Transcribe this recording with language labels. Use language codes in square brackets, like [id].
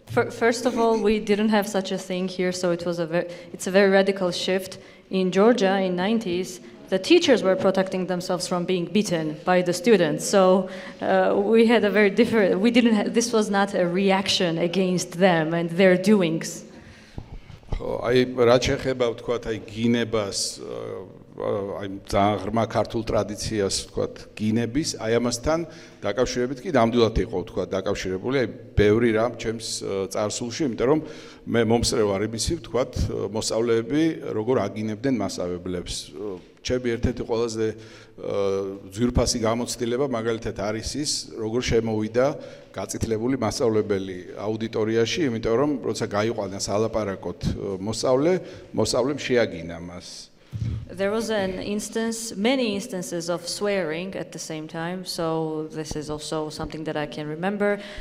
[en] First of all, we didn't have such a thing here, so it's a very radical shift. In Georgia, in 90s, the teachers were protecting themselves from being beaten by the students. So we had a very different. This was not a reaction against them and their doings. [ka] აი რაც შეეხება ვთქვათ აი გინებას აი ძალიან ღრმა ქართულ ტრადიციას ვთქვათ გინების აი ამასთან დაკავშირებით კი ნამდვილად იყო ვთქვათ დაკავშირებული აი ბევრი რამ ჩემს წარსულში, იმიტომ რომ მე მომსწრე ვარ იმისი ვთქვათ მოსწავლეები როგორ აგინებდნენ მასწავლებლებს. ჩემი ერთ-ერთი ყველაზე ძვირფასი გამოცდილება მაგალითად არის ის, როგორ შემოვიდა გაწითლებული მასწავლებელი აუდიტორიაში, იმიტომ რომ როცა გაიყვანეს ალაპარაკოთ მოსწავლემ შეაგინა მას. [en] There was many instances of swearing at the same time, so this is also something that I can remember.